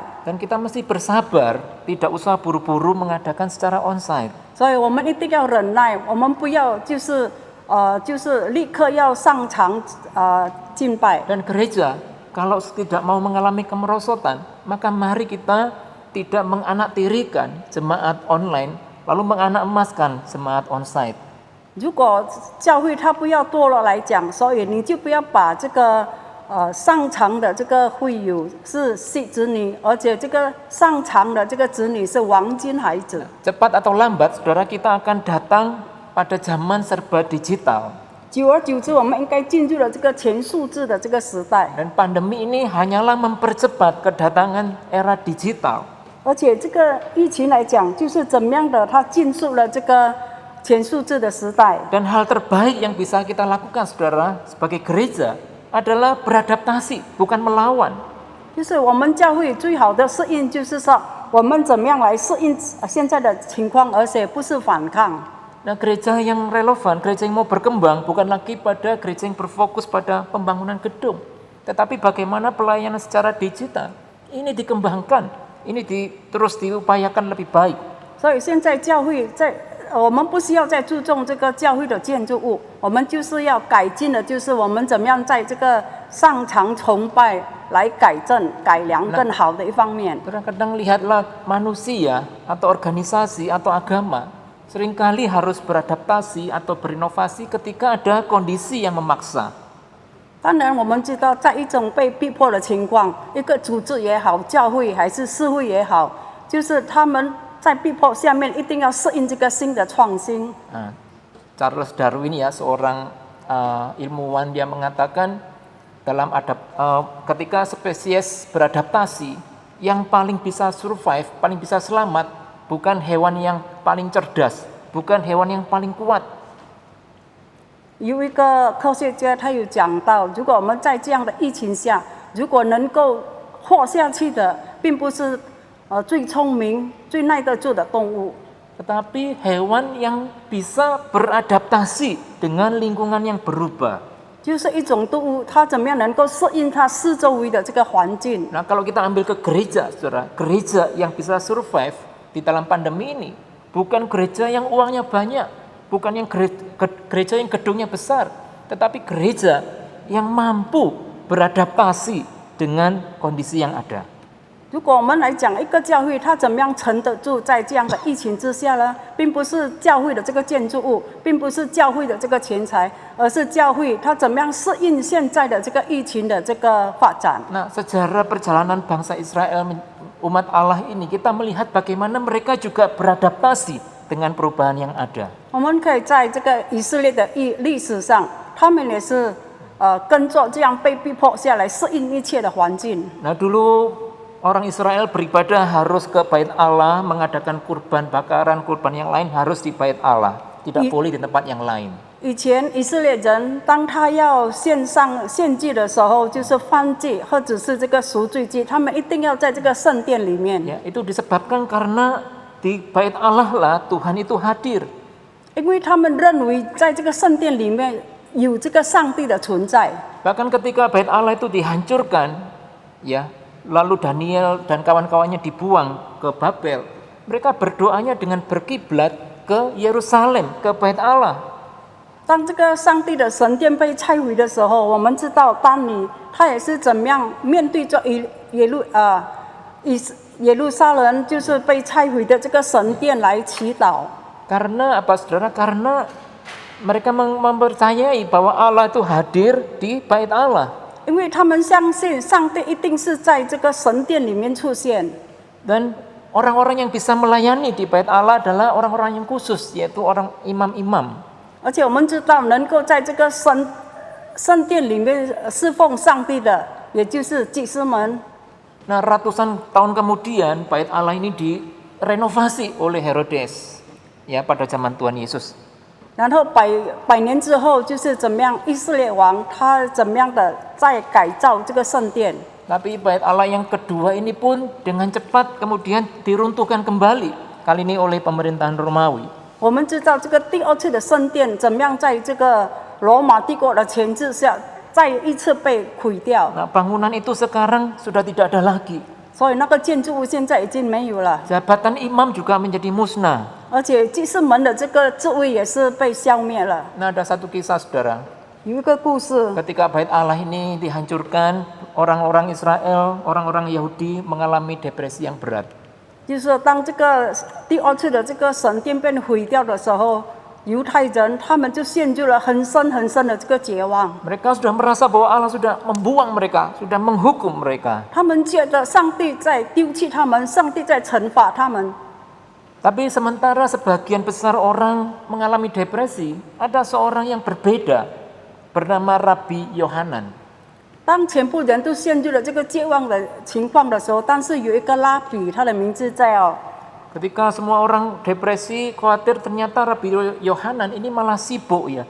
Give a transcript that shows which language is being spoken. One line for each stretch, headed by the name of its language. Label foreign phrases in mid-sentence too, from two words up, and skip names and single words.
Indonesian: Dan kita mesti bersabar, tidak usah buru-buru mengadakan secara onsite.
Chinese: 所以我们一定要忍耐，我们不要就是立刻要上场敬拜。
Indonesian: Dan gereja kalau tidak mau mengalami kemerosotan, maka mari kita tidak menganaktirikan jemaat online, lalu menganak-emaskan jemaat onsite.
Chinese: 如果教会它不要堕落来讲，所以你就不要把这个上场的这个会友是子女，而且这个上场的这个子女是黄金孩子。
Indonesian: Cepat atau lambat, saudara, kita akan datang pada zaman serba digital.
Chinese: 久而久之，我们应该进入了这个全数字的这个时代。
Indonesian: Dan pandemi ini hanyalah mempercepat kedatangan era digital.
Chinese: 而且这个疫情来讲，就是怎么样的，它进入了这个全数字的时代。
Indonesian: Dan hal terbaik yang bisa kita lakukan, saudara, sebagai gereja adalah beradaptasi, bukan melawan.
Chinese: 就是我们教会最好的适应，就是说我们怎么样来适应现在的情况，而且不是反抗。
Indonesian: Nah, gereja yang relevan, gereja yang mau berkembang bukan lagi pada gereja yang berfokus pada pembangunan gedung, tetapi bagaimana pelayanan secara digital ini dikembangkan, ini terus diupayakan lebih baik.
Chinese: 所以现在教会我们不需要再注重这个教会的建筑物，我们就是要改进的，就是我们怎么样在这个上场崇拜来改正、改良更好的一方面。
Indonesian: Kadang-kadang lihatlah manusia atau organisasi atau agama seringkali harus beradaptasi atau berinovasi ketika ada kondisi yang memaksa.
Chinese: 当然，我们知道，在一种被逼迫的情况，一个组织也好，教会还是社会也好，就是他们在逼迫下面一定要适应这个新的创新。
Indonesian: Nah, Charles Darwin ya, seorang ilmuwan, dia mengatakan ketika spesies beradaptasi, yang paling bisa survive, paling bisa selamat, bukan hewan yang paling cerdas, bukan hewan yang paling kuat.
Chinese: 有一个科学家，他有讲到，如果我们在这样的疫情下，如果能够活下去的，并不是最聪明、最耐得住的动物，
Indonesian: Tetapi hewan yang bisa beradaptasi dengan lingkungan yang berubah.
Chinese: 就是一种动物，它怎么样能够适应它四周围的这个环境。
Indonesian: Nah, kalau kita ambil ke gereja, saudara, gereja yang bisa survive di dalam pandemi ini bukan gereja yang uangnya banyak, bukan yang gereja yang gedungnya besar, tetapi gereja yang mampu beradaptasi dengan kondisi yang ada.
Chinese: 如果我们来讲一个教会，它怎么样撑得住在这样的疫情之下呢？并不是教会的这个建筑物，并不是教会的这个钱财，而是教会它怎么样适应现在的这个疫情的这个发展。
Indonesian: Nah, sejarah perjalanan bangsa Israel, umat Allah ini, kita melihat bagaimana mereka juga beradaptasi dengan perubahan yang ada.
Chinese: 我们可以在这个以色列的历史上，他们也是跟着这样被逼迫下来，适应一切的环境。
Indonesian: Nah, dulu orang Israel beribadah harus ke bait Allah, mengadakan kurban bakaran, kurban yang lain harus di bait Allah, tidak boleh di tempat yang lain.
Chinese: 以前以色列人当他要献祭的时候，就是燔祭或者是这个赎罪祭，他们一定要在这个圣殿里面。
Indonesian: Ya, itu disebabkan karena di bait Allah lah Tuhan itu hadir.
Chinese: 因为他们认为在这个圣殿里面有这个上帝的存在。
Indonesian: Bahkan ketika bait Allah itu dihancurkan, ya, lalu Daniel dan kawan-kawannya dibuang ke Babel, mereka berdoanya dengan berkiblat ke Yerusalem, ke bait Allah.
Chinese: 当这个上帝的神殿被拆毁的时候，我们知道但以他也是怎么样面对着耶路撒冷就是被拆毁的这个神殿来祈祷。
Indonesian: Karena apa saudara? Karena mereka mempercayai bahwa Allah itu hadir di bait Allah.
Chinese: 因为他们相信上帝一定是在这个神殿里面出现，
Indonesian: Dan orang-orang yang bisa melayani di bait Allah adalah orang-orang yang khusus, yaitu orang imam-imam.
Chinese: 而且我们知道能够在这个圣殿里面侍奉上帝的，也就是祭司们。
Indonesian: Nah, ratusan tahun kemudian bait Allah ini direnovasi oleh Herodes, ya pada zaman Tuhan Yesus.
Chinese: 然后百年之后，就是怎么样以色列王他怎么样的在改造这个圣殿。
Indonesian: Tapi bait Allah yang kedua ini pun dengan cepat kemudian diruntuhkan kembali, kali ini oleh pemerintahan Romawi.
Chinese: 我们知道这个第二次的圣殿怎么样在这个罗马帝国的牵制下，再一次被毁掉。
Indonesian: Nah, bangunan itu sekarang sudah tidak ada lagi.
Chinese: 所以那个建筑物现在已经没有了，
Indonesian: Jabatan imam juga menjadi musnah.
Chinese: 而且祭司们的这个职位也是被消灭了。
Indonesian: Nah, ada satu kisah saudara.
Chinese: 有一个故事，
Indonesian: Ketika bait Allah ini dihancurkan, orang-orang Israel, orang-orang Yahudi mengalami depresi yang berat.
Chinese: 就是说当这个第二次的这个神殿被毁掉的时候，犹太人他们就陷入了很深很深的这个绝望。
Indonesian: Mereka sudah merasa bahwa Allah sudah membuang mereka, sudah menghukum mereka.
Chinese: 他们觉得上帝在丢弃他们，上帝在惩罚他们。
Indonesian: Tapi sementara sebagian besar orang mengalami depresi, ada seorang yang berbeda bernama Rabi Yohanan.
Chinese: 当全部人都陷入了这个绝望的情况的时候，但是有一个拉比，他的名字叫
Indonesian: Ketika semua orang depresi, khawatir, ternyata Rabi Yohanan ini malah sibuk ya.